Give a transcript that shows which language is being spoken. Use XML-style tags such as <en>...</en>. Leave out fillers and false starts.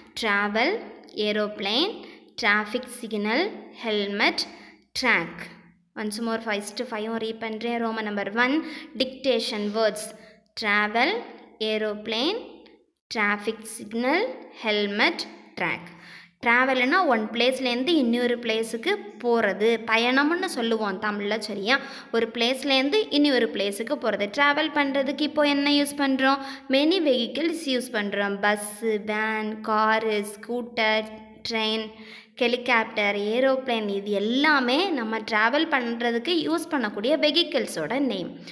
<en>Travel, aeroplane, traffic signal, helmet, track. Once more first 5 read</en> <ta>பண்ணுறேன்.</ta> <en>Roman number 1 dictation words. travel, aeroplane, traffic signal, helmet, track.</en> <ta>ட்ராவல்னா one பிளேஸ்லேருந்து இன்னொரு பிளேஸுக்கு போகிறது, பயணம்னு சொல்லுவோம் தமிழில். சரியா? ஒரு பிளேஸ்லேருந்து இன்னொரு பிளேஸுக்கு போகிறது. ட்ராவல் பண்ணுறதுக்கு இப்போ என்ன யூஸ் பண்ணுறோம்? மெனி வெஹிக்கிள்ஸ் யூஸ் பண்ணுறோம். Bus, van, car, scooter, train, helicopter, aeroplane, இது எல்லாமே நம்ம ட்ராவல் பண்ணுறதுக்கு யூஸ் பண்ணக்கூடிய வெஹிக்கிள்ஸோட நேம்.</ta>